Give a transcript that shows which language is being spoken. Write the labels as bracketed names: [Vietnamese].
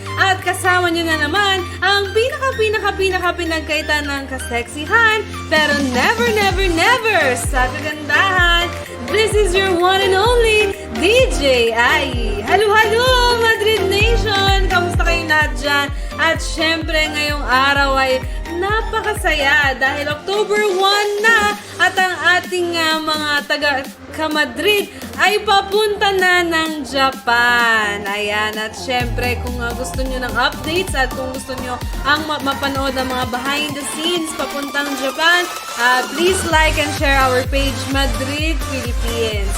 [Filipino] At kasama nyo na naman ang pinaka pinagkaitan ng kaseksihan pero never sa kagandahan. [English] This is your one and only DJ Ai. [Filipino] Halo Madrid Nation! Kamusta kayong lahat dyan? At syempre ngayong araw ay napakasaya dahil October 1 na at ang ating mga taga-Madrid ay papunta na ng Japan. Ayan, at syempre kung gusto nyo ng updates at kung gusto nyo ang mapanood ng mga behind the scenes papuntang Japan, [English] please like and share our page Madrid Philippines.